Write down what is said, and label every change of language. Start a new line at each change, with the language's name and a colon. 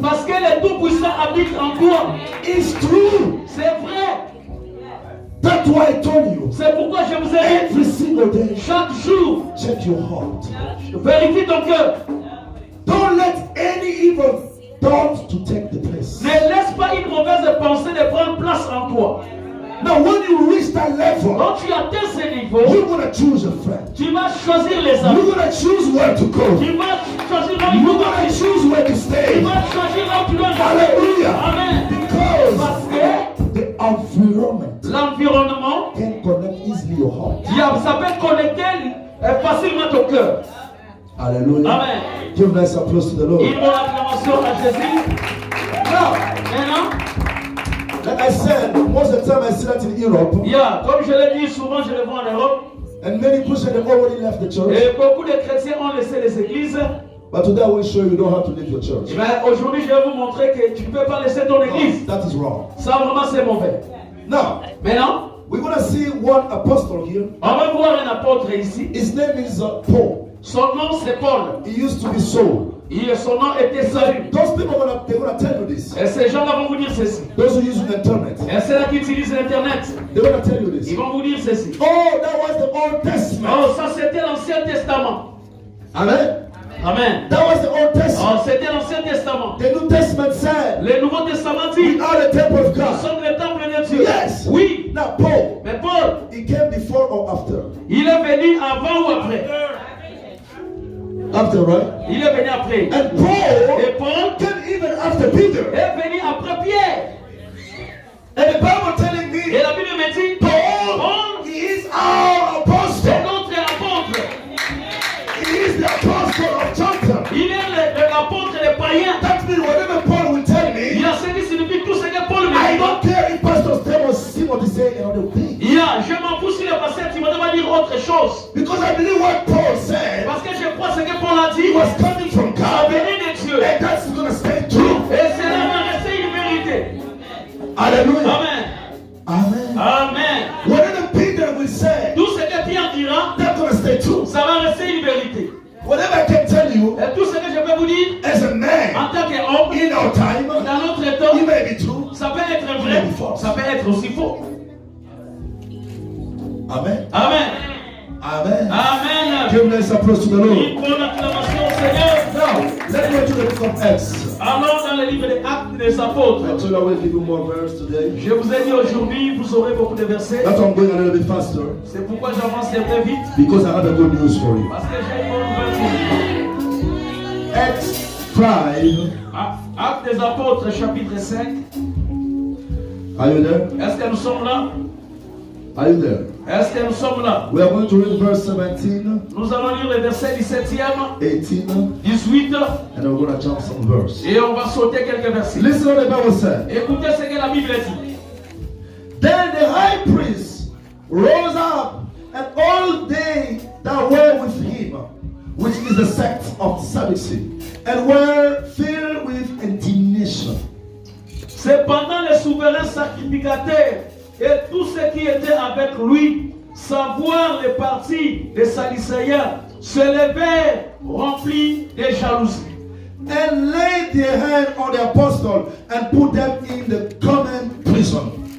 French: Parce que le Tout-Puissant habite en toi.
English: It's true.
French: C'est vrai.
English: That's why I told you.
French: C'est pourquoi je vous ai dit,
English: Every single day,
French: chaque jour,
English: check your heart.
French: vérifie ton cœur.
English: Don't let any evil thought to take the place.
French: Ne laisse pas une mauvaise pensée de prendre place en toi.
English: Now, when you reach that level,
French: Quand tu atteins ce niveau,
English: you're gonna choose a friend.
French: tu vas choisir les
English: You're
French: amis.
English: gonna choose where to go.
French: Tu vas choisir là où
English: You're
French: tu vas
English: gonna
French: aller.
English: choose where to
French: Tu
English: stay.
French: vas choisir là où tu dois aller.
English: Hallelujah.
French: Amen. Parce
English: Because
French: que
English: the environment
French: l'environnement,
English: can connect easily your heart.
French: ça peut connecter facilement ton cœur.
English: Hallelujah.
French: Amen.
English: Give a nice applause to the Lord.
French: Une bonne acclamation à Jésus.
English: Now,
French: Maintenant,
English: like I said, most of the time I see that in Europe,
French: comme je l'ai dit souvent, je le vois en Europe.
English: and many Christians have already left the church.
French: Et beaucoup de chrétiens ont laissé les églises.
English: But today I will show you don't have to leave your church.
French: Mais aujourd'hui, je vais vous montrer que tu ne peux pas laisser ton église.
English: That is wrong.
French: Ça, vraiment, c'est mauvais.
English: Now,
French: Maintenant,
English: we're going to see one apostle here.
French: on va voir un apôtre ici.
English: His name is Paul.
French: Son nom, c'est Paul.
English: He used to be Saul.
French: Son nom était Saül.
English: Those people they're gonna tell you this.
French: Et ces gens-là vont vous dire ceci.
English: Those who use the internet,
French: Et ceux-là qui utilisent l'Internet,
English: they're gonna tell you
French: ils
English: this.
French: vont vous dire ceci.
English: Oh, that was the Old Testament.
French: Oh, ça c'était l'Ancien Testament.
English: Amen.
French: Amen.
English: That was the Old Testament.
French: Oh, c'était l'Ancien Testament.
English: The New Testament said,
French: Le Nouveau Testament dit,
English: we are the temple of
French: nous
English: God.
French: sommes le temple de Dieu.
English: Yes.
French: Oui.
English: Now, Paul,
French: Mais Paul,
English: he came before or after?
French: il est venu avant ou après?
English: After, right?
French: Il est venu après.
English: And Paul
French: Et Paul
English: came even after Peter.
French: est venu après Pierre.
English: And the Bible telling
French: Et
English: me,
French: la Bible me dit,
English: Paul, he is our apostle.
French: c'est notre apôtre.
English: He is the apostle of Jonathan.
French: Il est l'apôtre des païens.
English: That means whatever Paul will tell
French: Il y
English: me,
French: a ce qui signifie tout ce que Paul me
English: I
French: dit.
English: don't care if Pastor Stamos Timothy say another thing.
French: Je m'en fous si le pasteur Timothée va dire autre chose.
English: Because I believe what Paul said
French: Parce que je crois ce que Paul a dit.
English: was coming from
French: Ça
English: God.
French: venait de Dieu.
English: And that's going to stay true.
French: Et cela va rester une vérité.
English: Hallelujah.
French: Amen. Amen. Amen.
English: Whatever Peter will say,
French: Tout ce que Pierre dira,
English: that's going to stay true.
French: ça va rester une vérité.
English: Whatever I can tell you
French: Et tout ce que je peux vous dire,
English: as a man
French: en tant qu'homme,
English: in our time,
French: dans notre temps,
English: it may be true.
French: ça peut être vrai, ça peut être aussi faux.
English: Amen. Amen.
French: Amen. Amen. Amen.
English: Give nice applause to the Lord.
French: Une bonne acclamation au Seigneur.
English: Now, let's go to the book of Acts.
French: Allons dans le livre des Actes des Apôtres.
English: I told you I will give you more verse today.
French: Je vous ai dit aujourd'hui, vous aurez beaucoup de versets.
English: That's why I'm going a little bit faster.
French: C'est pourquoi j'avance très vite.
English: Because I have a good news for you.
French: Parce que j'ai une bonne nouvelle pour vous.
English: Acts 5.
French: Actes des Apôtres, chapitre 5.
English: Are you there?
French: Est-ce que nous sommes là?
English: Are you there?
French: Est-ce que nous sommes là?
English: We are going to read verse 17,
French: Nous allons lire le verset 17e,
English: 18,
French: 18,
English: and we're going to jump some verse.
French: et on va sauter quelques versets.
English: Listen what the Bible said.
French: Écoutez ce que la Bible dit.
English: Then the high priest rose up, and all they that were with him, which is the sect of Sadducee, and were filled with indignation.
French: Cependant, les souverains sacrificateurs et tous ceux qui étaient avec lui, sans voir les partis des Sadducéens, se levèrent remplis de jalousie.
English: And laid their hand on the apostle and put them in the common prison.